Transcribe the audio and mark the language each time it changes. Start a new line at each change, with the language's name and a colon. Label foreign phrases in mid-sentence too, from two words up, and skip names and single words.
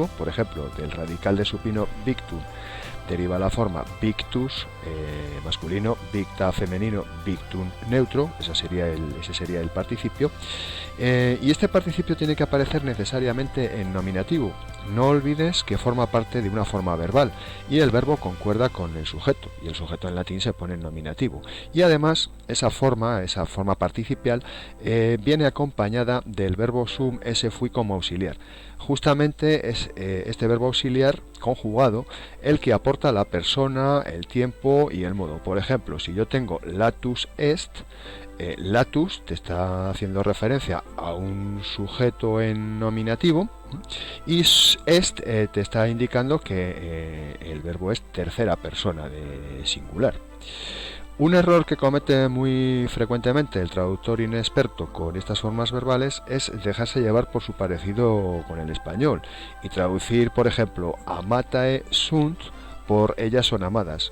Spanish: Por ejemplo, del radical de supino victum deriva la forma victus masculino, victa femenino, victum neutro, ese sería el participio, y este participio tiene que aparecer necesariamente en nominativo. No olvides que forma parte de una forma verbal y el verbo concuerda con el sujeto, y el sujeto en latín se pone en nominativo, y además esa forma participial viene acompañada del verbo
Latin: sum esse fui
Spanish: como auxiliar. Justamente es este verbo auxiliar conjugado el que aporta la persona, el tiempo y el modo. Por ejemplo, si yo tengo
Latin: latus est,
Spanish: latus te está haciendo referencia a un sujeto en nominativo y est te está indicando que el verbo es tercera persona de singular. Un error que comete muy frecuentemente el traductor inexperto con estas formas verbales es dejarse llevar por su parecido con el español y traducir, por ejemplo,
Latin: amatae sunt
Spanish: por ellas son amadas.